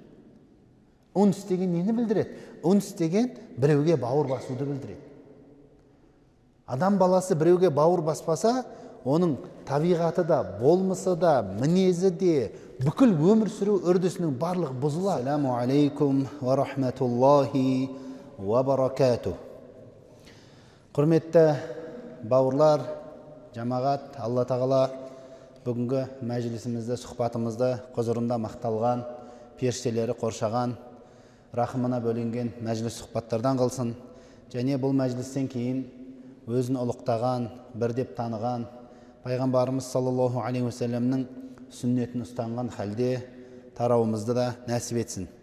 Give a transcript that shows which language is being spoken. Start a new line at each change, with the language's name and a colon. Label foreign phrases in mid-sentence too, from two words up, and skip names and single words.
Kazakh: Унс деген нені білдіреді? Унс деген біреуге бауыр басуды білдіреді. Адам баласы біреуге бауыр баспаса, оның табиғаты да, болмысы да, мінезі де, бүкіл өмір сүру үрдісінің барлық бұзылады.
Arabic: السلام عليكم ورحمة الله وبركاته.
Kazakh: Құрметті бауырлар, жамағат, Алла тағала бүгінгі мәжілісімізді, сұхбатымызды құзырында мақталған, періштелері қоршаған, рахымына бөленген мәжіліс сұхбаттардан қылсын. Және бұл мәжілістен кейін өзін ұлықтаған, бір деп таныған пайғамбарымыз
Arabic: صلى الله عليه وسلم
Kazakh: сүннетін ұстанған халде тарауымызды да нәсіп етсін.